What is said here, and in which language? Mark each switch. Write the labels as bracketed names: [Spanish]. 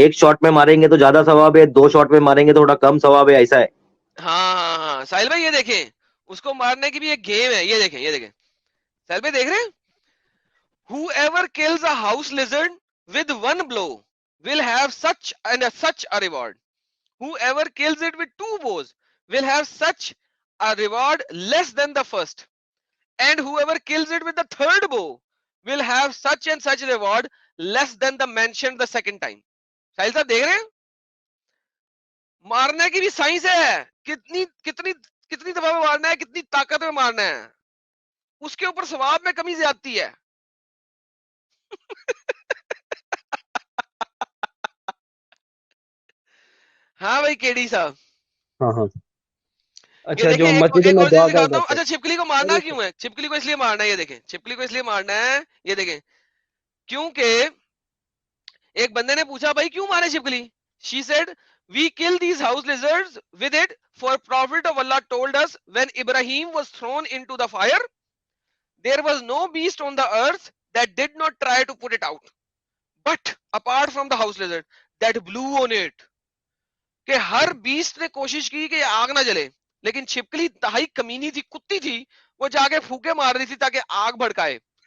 [Hindi] 1 shot में मारेंगे तो ज्यादा सवाब है, 2 शॉट में मारेंगे तो थोड़ा कम सवाब है, ऐसा है। हाँ साहिल भाई ये देखें, उसको मारने की भी एक गेम है। ये देखें साहिल भाई देख रहे हैं, [English] whoever kills a house lizard with 1 blow will have such a reward. Whoever kills it with 2 blows will have such a reward less than the first, and whoever kills it with the 3rd bow will have such and such reward less than the mentioned the second time. [Hindi] साहिल साहब देख रहे हैं, मारने की भी science है, कितनी कितनी कितनी दफा में मारना है, कितनी ताकत में मारना है, उसके ऊपर सवाब में कमी ज्यादती है हाँ भाई केडी साहब। हाँ अच्छा जो मस्जिद में दुआ करते हैं। अच्छा छिपकली को मारना क्यों है? छिपकली को इसलिए मारना है, ये देखें छिपकली को इसलिए मारना है, ये देखें क्योंकि एक बंदे ने पूछा भाई क्यों मारे छिपकली? [English] She said we kill these house lizards with it for prophet of Allah told us when Ibrahim was thrown into the fire there was no beast on the earth that did not try to put it out but apart from the house lizard that blew on it. [Hindi] कि हर beast ने कोशिश की कि आग ना जले, लेकिन छिपकली इंतहाई कमीनी थी, कुत्ती थी, वो जाके फूके मार रही थी ताकि आग भड़काए